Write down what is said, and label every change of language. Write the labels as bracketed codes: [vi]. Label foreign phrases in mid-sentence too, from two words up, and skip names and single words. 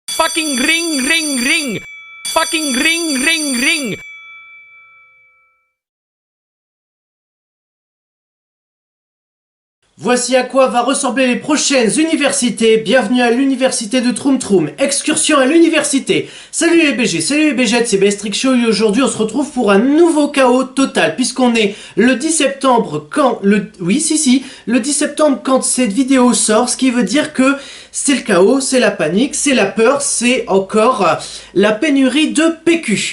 [en] Fucking ring, ring, ring. Fucking ring, ring, ring. [fr] Voici à quoi va ressembler les prochaines universités. Bienvenue à l'université de Troum Troum. Excursion à l'université. Salut les BG, salut les BG, c'est Bestrick Show et aujourd'hui on se retrouve pour un nouveau chaos total puisqu'on est le 10 septembre quand le 10 septembre quand cette vidéo sort, ce qui veut dire que c'est le chaos, c'est la panique, c'est la peur, c'est encore la pénurie de PQ.